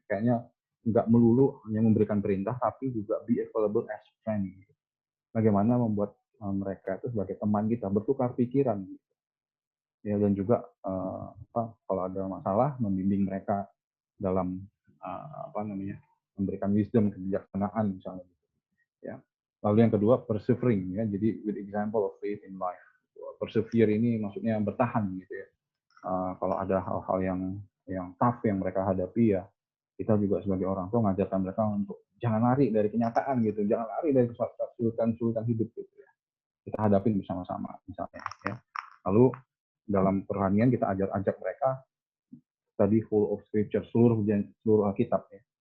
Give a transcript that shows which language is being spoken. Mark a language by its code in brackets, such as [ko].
[id] Kayaknya nggak melulu hanya memberikan perintah, tapi juga [en] be available as friend. [id] Gitu. Bagaimana membuat mereka itu sebagai teman kita, bertukar pikiran. Gitu. Ya, dan juga kalau ada masalah, membimbing mereka dalam memberikan wisdom, kebijaksanaan misalnya. Gitu. Ya. Lalu yang kedua, persevering. Ya, jadi [en] with example of faith in life. [id] Persevere ini maksudnya bertahan gitu ya. Kalau ada hal-hal yang tough yang mereka hadapi ya, kita juga sebagai orang tua mengajarkan mereka untuk jangan lari dari kenyataan gitu, jangan lari dari kesulitan hidup gitu ya. Kita hadapin bersama-sama misalnya ya. Lalu dalam kerohanian kita ajak mereka tadi [en] full of scripture, [id] seluruh Alkitab ya.